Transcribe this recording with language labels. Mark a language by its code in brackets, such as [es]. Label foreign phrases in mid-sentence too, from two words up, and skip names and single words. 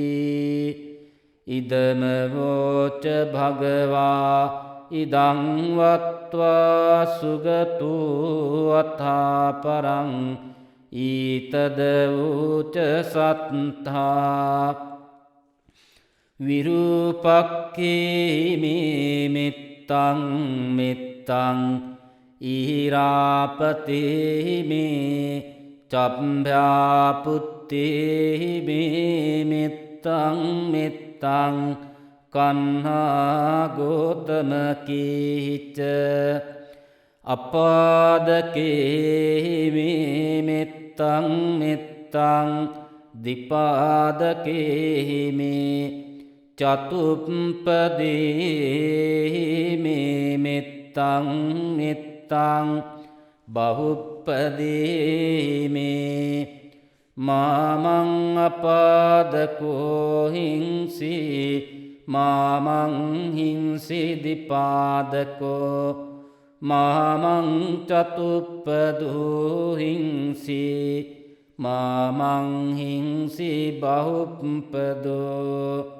[pi] ඉදම වෝච භගවා ඉදං වත්වා සුගතු අථා පරං ඊතද වූච සත්තා විරූපක්ඛේ මේ මිත්තං මිත්තං ඊරාපතේ මේ චම්භ්‍යාපුත්තේ මේ මිත්තං මිත්තං කන්හා ගෝතමකීච අපාදකේ මේ මිත්තං මිත්තං දිපාදකේ මේ චතුප්පදේ මේ මිත්තං මිත්තං බහුප්පදේ මේ මාමං අපාදකෝ හිංසි මාමං හිංසි දිපාදකෝ මාමං චතුප්පදෝ හිංසි මාමං හිංසි බහුප්පදෝ